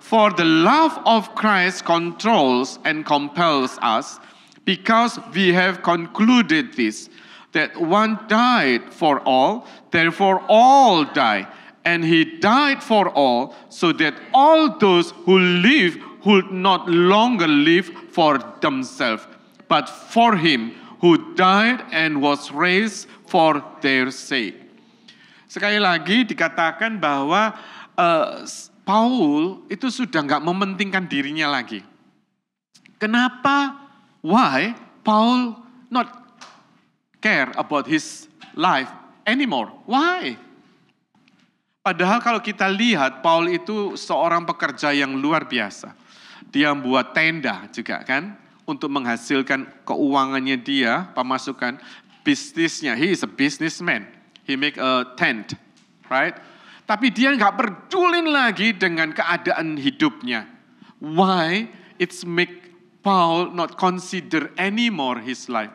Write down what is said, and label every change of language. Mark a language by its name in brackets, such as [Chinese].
[English] For the love of Christ controls and compels us, because we have concluded this, that one died for all, therefore all die. And he died for all, so that all those who live would not longer live for themselves, but for him who died and was raised for their sake. [Indonesian] Sekali lagi dikatakan bahwa Paul itu sudah nggak mementingkan dirinya lagi. Kenapa? [English] Why? Paul not care about his life anymore. [Indonesian] Why? Padahal kalau kita lihat, Paul itu seorang pekerja yang luar biasa. Dia membuat tenda juga kan, untuk menghasilkan keuangannya dia, pemasukan bisnisnya. [English] He is a businessman. He make a tent, right? [Indonesian] Tapi dia nggak peduli lagi dengan keadaan hidupnya. [English] Why? It's make Paul not consider anymore his life.